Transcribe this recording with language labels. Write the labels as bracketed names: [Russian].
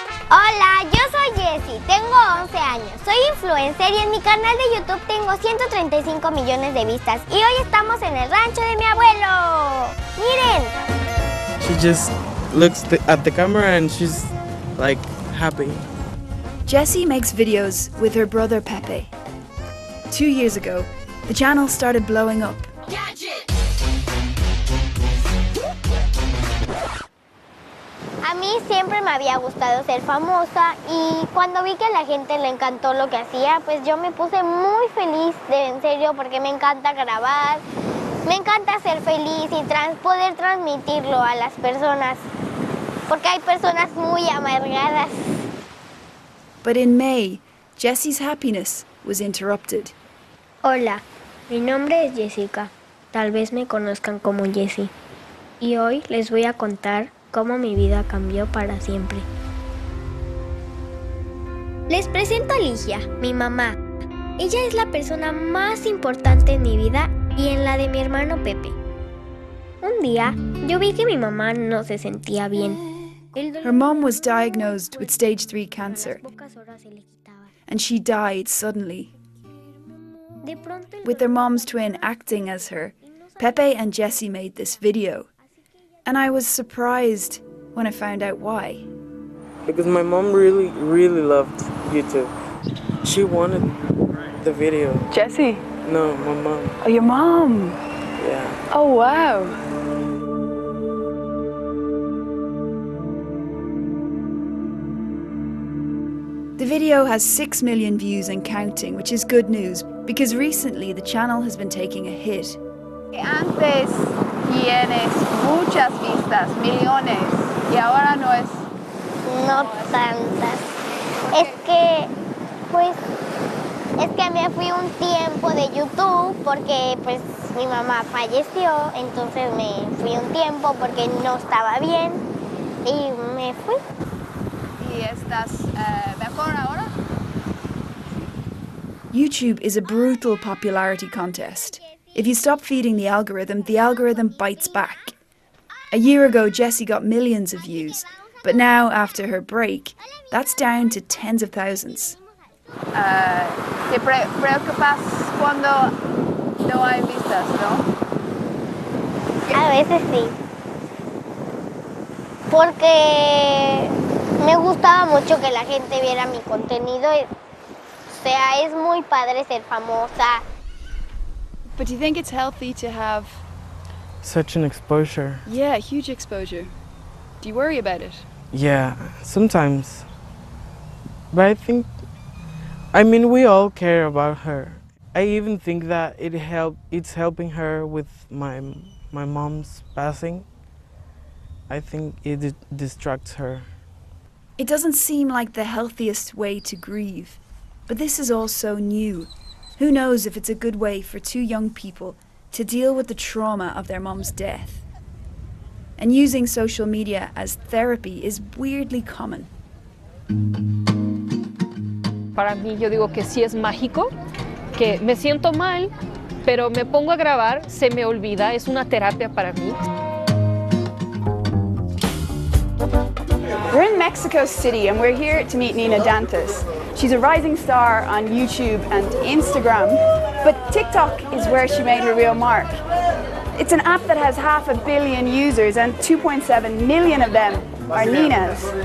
[Spanish] Hola, yo soy Jessie, tengo 11 años, soy influencer y en mi canal de YouTube tengo 135 millones de vistas y hoy estamos en el rancho de mi abuelo. ¡Miren! [English] She just looks at the camera and she's like happy. Jessie makes videos with her brother Pepe. 2 years ago, the channel started blowing up. [Spanish] A mí siempre me había gustado ser famosa y cuando vi que a la gente le encantó lo que hacía, pues yo me puse muy feliz, en serio, porque me encanta grabar, me encanta ser feliz y poder transmitirlo a las personas, porque hay personas muy amargadas. [English] But in May, Jessie's happiness was interrupted. [Spanish] Hola, mi nombre es Jessica, tal vez me conozcan como Jessie, y hoy les voy a contar cómo mi vida cambió para siempre. Les presento a Ligia, mi mamá. Ella es la persona más importante en mi vida y en la de mi hermano Pepe. Un día, yo vi que mi mamá no se sentía bien. [English] Her mom was diagnosed with stage 3 cancer, and she died suddenly. With their mom's twin acting as her, Pepe and Jessie made this video. And I was surprised when I found out why. Because my mom really loved YouTube. She wanted the video. Jessie? No, my mom. Oh, your mom? Yeah. Oh, wow. The video has 6 million views and counting, which is good news, because recently the channel has been taking a hit. [Spanish] Antes tienes muchas vistas, millones, y ahora no es... No tantas. Es que, pues, me fui un tiempo de YouTube porque, pues, mi mamá falleció, entonces me fui un tiempo porque no estaba bien y me fui. ¿Y estás mejor ahora? [English] YouTube is a brutal popularity contest. If you stop feeding the algorithm bites back. A year ago, Jessie got millions of views, but now, after her break, that's down to tens of thousands. [Spanish] ¿Te preocupas cuando no hay vistas, no? A veces sí. Porque me gustaba mucho que la gente viera mi contenido. O sea, es muy padre ser famosa. [English] But do you think it's healthy to have... Such an exposure. Yeah, huge exposure. Do you worry about it? Yeah, sometimes. But I mean, we all care about her. I even think that it's helping her with my mom's passing. I think it distracts her. It doesn't seem like the healthiest way to grieve. But this is all so new. Who knows if it's a good way for 2 young people to deal with the trauma of their mom's death. And using social media as therapy is weirdly common. [Spanish] Para mí, yo digo que sí es mágico que me siento mal, pero me pongo a grabar, se me olvida, es una terapia para mí. [English] We're in Mexico City and we're here to meet Nina Dantas. She's a rising star on YouTube and Instagram, but TikTok is where she made her real mark. It's an app that has 500 million users and 2.7 million of them are Nina's.